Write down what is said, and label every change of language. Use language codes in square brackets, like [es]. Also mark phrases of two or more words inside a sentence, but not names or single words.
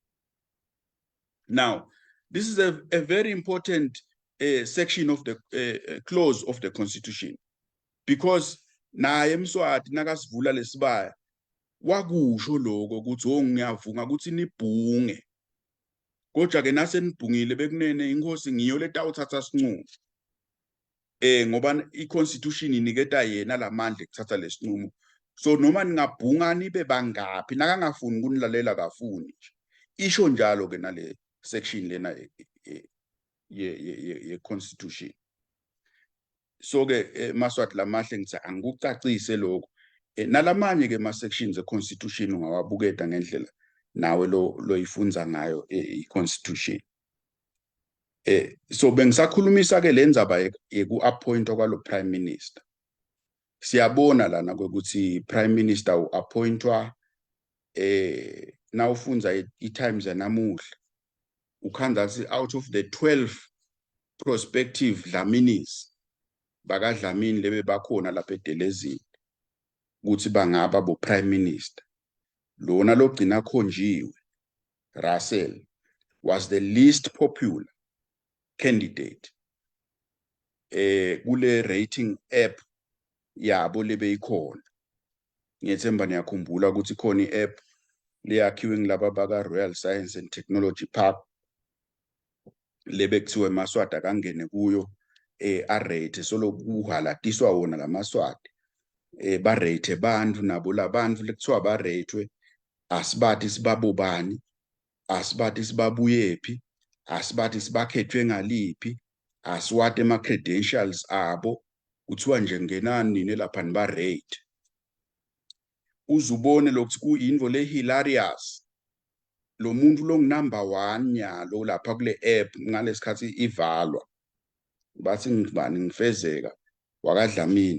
[en] Now, this is a very important section of the clause of the constitution, because [ss] naye Mswati nakasivula lesibaya wakusho lokho ukuthi ngiyavunga ukuthi nibhunge, kodwa ke nasenibhungile bekunene inkosi ngiyo letawuthatha sinqumo, ngoba i-constitution iniketa yena lamandla ekuthatha lesinqumo. So noma ningabhunga nibe bangaphi, nakangafuni ukunilalela kafuni nje. Isho njalo ke nale section lena ye constitution. So ke Maswati lamahle ngithi angikucacise lokho. Nalamanye ke ma sections e constitution ungawabuketa ngendlela nawe lo ifunza ngayo i constitution. So bengisakhulumisa ke lenzaba yeku appointwa kwalo [en] prime minister. [ss] Siyabona lana ukuthi [en] prime minister [ss] uappointwa na ufunza i-times yanamuhla ukhanda ukuthi [en] out of the 12 prospective Dlaminis [ss] baka Dlamini lebe bakhona lapha eDelezini ukuthi bangaba bo prime minister, lona logcina khonjiwe [en] Russell was the least popular candidate [ss] kule [en] rating app [ss] yabo lebe ikhona. Ngiyethemba niyakhumbula ukuthi khona i-app leyakhiwe ngilaba baka Royal Science and Technology Park lebe kuthiwe Maswati akangene kuyo a-rate solo kuhalatiswa wona laMaswati ba-rate bantu nabo labantu lekuthiwa ba-rate asibathi sibabobani, asibathi sibabuyephi, asibathi sibakhethwe ngaliphi, asiwate ama-credentials abo, kuthiwa nje ngenani nelapha niba-rate. Uzubone lokuthi kuyinvo le-hilarious, lo muntu lo number 1 nyalo lapha kule app ngalesikhathi ivalwa bathi ngibani ngifezeka wakadlamini.